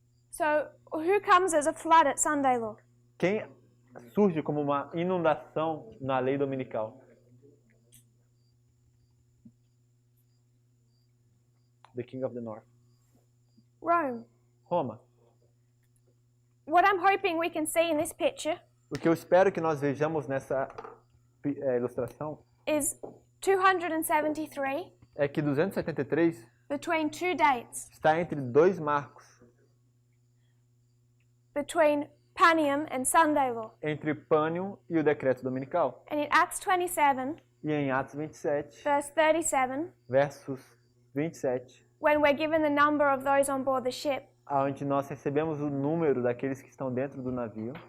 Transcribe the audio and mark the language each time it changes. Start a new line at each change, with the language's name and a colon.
English: So who comes as a flood at Sunday law?
Portuguese: Quem surge como uma inundação na lei dominical?
English: The King of the North. Rome.
Portuguese: Roma.
English: What I'm hoping we can see in this picture
Portuguese: O que eu espero que nós vejamos nessa ilustração
English: is 273
Portuguese: é que 273
English: between two dates,
Portuguese: está entre dois marcos,
English: between Panium and Sunday law.
Portuguese: entre Pânium e o decreto dominical.
English: And in Acts 27,
Portuguese: E em Atos 27,
English: verse 37,
Portuguese: versos 27,
English: when we're given the number of those on board the ship,
Portuguese: onde nós recebemos o número daqueles que estão dentro do navio,